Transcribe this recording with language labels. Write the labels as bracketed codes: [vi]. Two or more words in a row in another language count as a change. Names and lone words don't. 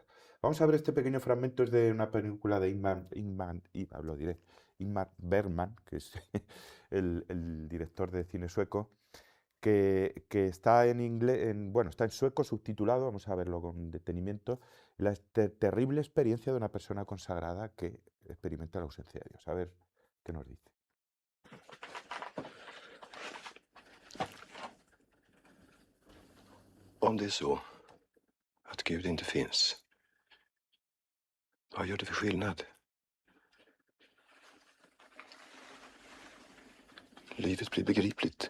[es] Vamos a ver este pequeño fragmento, es de una película de Ingmar Bergman, que es el director de cine sueco, que está en inglés, bueno, está en sueco subtitulado, vamos a verlo con detenimiento, la terrible experiencia de una persona consagrada que experimenta la ausencia de Dios. A ver qué nos dice. [sv] Om det är så att Gud inte finns, vad gör det för skillnad? Livet blir begripligt.